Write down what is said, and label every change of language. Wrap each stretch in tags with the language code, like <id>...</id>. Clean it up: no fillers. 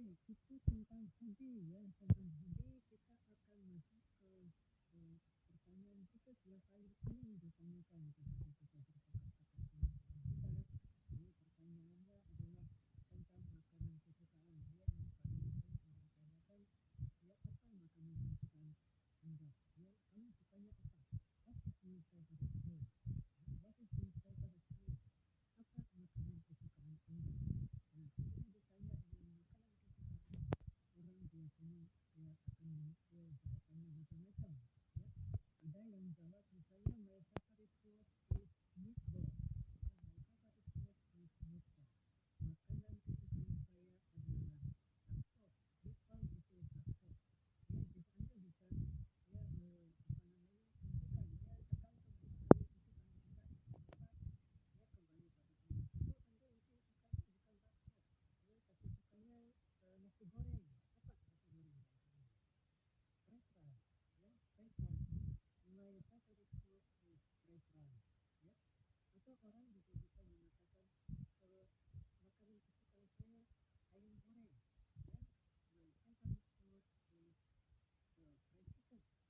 <id>itu tentang hobi ya, tentang hobi kita akan masuk ke pertanyaan kita yang paling umum ditanyakan ketika kita bercakap-cakap dengan teman kita. Ini pertanyaannya adalah tentang makanan kesukaan ya, yang paling sering orang tanyakan ya, apa makanan kesukaan Anda? Ya, kamu sukanya apa?</id> <en>What is your favorite food? Ya, what is your favorite food?</en> <id>Apa makanan kesukaan Anda? Nah, ketika ditanya dengan makanan kesukaan, orang biasanya ya akan ya, jawabannya macam-macam. Ya. Ada yang jawab misalnya</id> <en>my favorite food is meatball. Ya, my favorite food is meatball.</en> <id>Makanan kesukaan saya adalah bakso. Meatball itu bakso. Ya, jadi Anda bisa ya apa namanya tentukan ya, tergantung makanan kesukaan Anda itu apa, ya kembali pada Anda. Tentu Anda itu sukanya bukan bakso, ya tapi sukanya nasi goreng. Apa nasi goreng bahasa Inggris?</id> <en>Fried rice, ya fried rice. My favorite food is fried rice, ya.</en> <id>Atau orang juga bisa mengatakan makanan kesukaan saya ayam goreng, ya.</id> <en>My favorite food is fried chicken, ya fried chicken.</en>